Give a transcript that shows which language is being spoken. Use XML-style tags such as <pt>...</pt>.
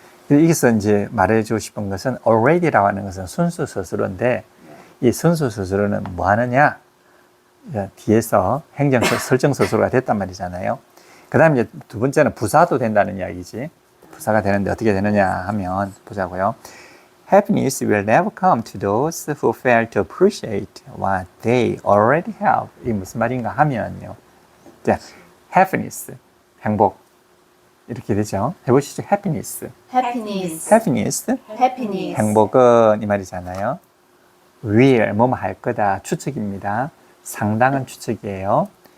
<ko>여기서 이제 말해주고 싶은 것은 already라고 하는 것은 순수서술어인데 이 순수서술어는 뭐 하느냐? 뒤에서 설정서술어가 됐단 말이잖아요. 그 다음에 이제 두 번째는 부사도 된다는 이야기지. 부사가 되는데 어떻게 되느냐 하면 보자고요.</ko> <en>Happiness will never come to those who fail to appreciate what they already have.</en> <ko>이게 무슨 말인가 하면요. 자, happiness, 행복. 이렇게 되죠. 해보시죠. happiness.</ko> <en>Happiness. happiness. Happiness.</en> <ko>행복은 이 말이잖아요. will, 뭐뭐 할 거다. 추측입니다. 상당한 추측이에요.</ko>